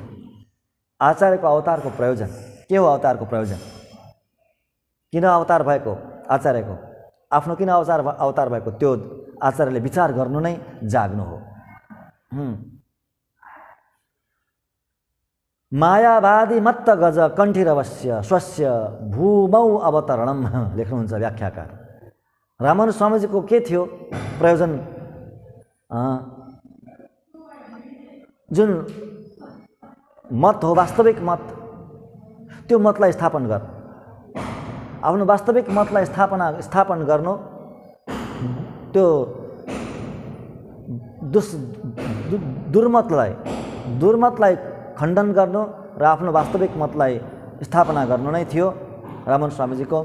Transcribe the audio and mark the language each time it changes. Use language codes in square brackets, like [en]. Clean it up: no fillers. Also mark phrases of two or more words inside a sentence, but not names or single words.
[ne] आचार्यको अवतारको प्रयोजन के हो? अवतारको प्रयोजन किन अवतार भएको आचार्यको, आफ्नो किन अवतार भएको त्यो आचार्यले विचार गर्नु नै जाग्नु हो। [sa] मायावादी मत्त गज कण्ठीरवस्य स्वस्य भूमौ अवतरणम [ne] लेख्नुहुन्छ व्याख्याकार। रामानुज स्वामीजीको के थियो प्रयोजन? जुन मत हो, वास्तविक मत, त्यो मतलाई स्थापन गर। आफ्नो वास्तविक मतलाई स्थापन गर्नु, त्यो दुर्मतलाई खण्डन गर्नु र आफ्नो वास्तविक मतलाई स्थापना गर्नु नै थियो रामानुज स्वामीजीको।